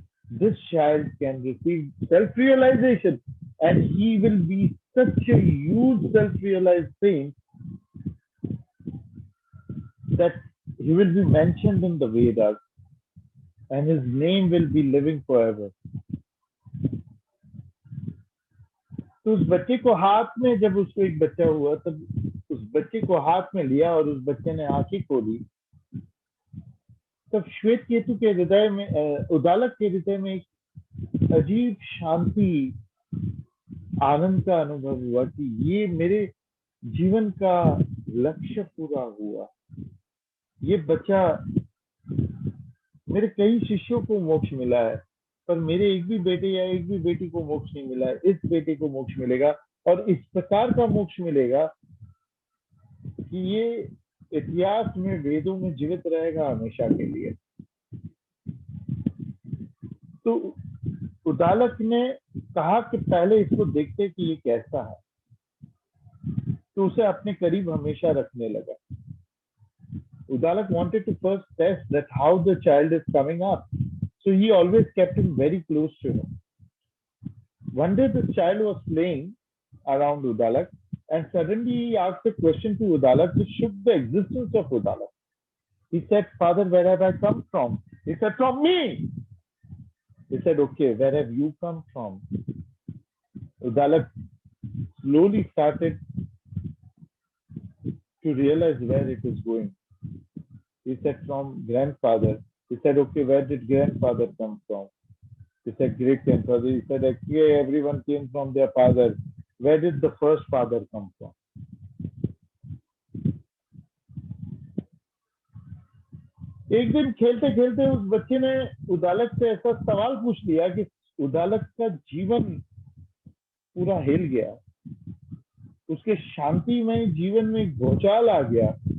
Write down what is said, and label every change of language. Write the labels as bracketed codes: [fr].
[en] This child can receive self-realization, and he will be such a huge self-realized saint that he will be mentioned in the Vedas, and his name will be living forever. [hi] तो उस बच्चे को हाथ में, जब उसको एक बच्चा हुआ, तब उस बच्चे को हाथ में लिया और उस बच्चे ने आंखें खोली, तब श्वेतकेतु के हृदय में, उदालक के हृदय में एक अजीब शांति, आनंद का अनुभव हुआ कि ये मेरे जीवन का लक्ष्य पूरा हुआ। ये बच्चा, मेरे कई शिष्यों को मोक्ष मिला है, पर मेरे एक भी बेटे या एक भी बेटी को मोक्ष नहीं मिला है। इस बेटे को मोक्ष मिलेगा, और इस प्रकार का मोक्ष मिलेगा कि ये इतिहास में, वेदों में जीवित रहेगा हमेशा के लिए। तो उदालक ने कहा कि पहले इसको देखते कि ये कैसा है, तो उसे अपने करीब हमेशा रखने लगा। [en] Udalak wanted to first test that how the child is coming up. So he always kept him very close to him. One day the child was playing around Udalak, and suddenly he asked a question to Udalak which shook the existence of Udalak. He said, "Father, where have I come from?" He said, "From me." He said, "Okay, where have you come from?" Udalak slowly started to realize where it is going. He said, "From grandfather." He said, "Okay, where did grandfather come from?" He said, "Great grandfather." He said, "Actually, everyone came from their father. Where did the first father come from?" [hi] एक दिन खेलते खेलते उस बच्चे ने उदालक से ऐसा सवाल पूछ लिया कि उदालक का जीवन पूरा हिल गया, उसके शांतिमय जीवन में एक भूचाल आ गया।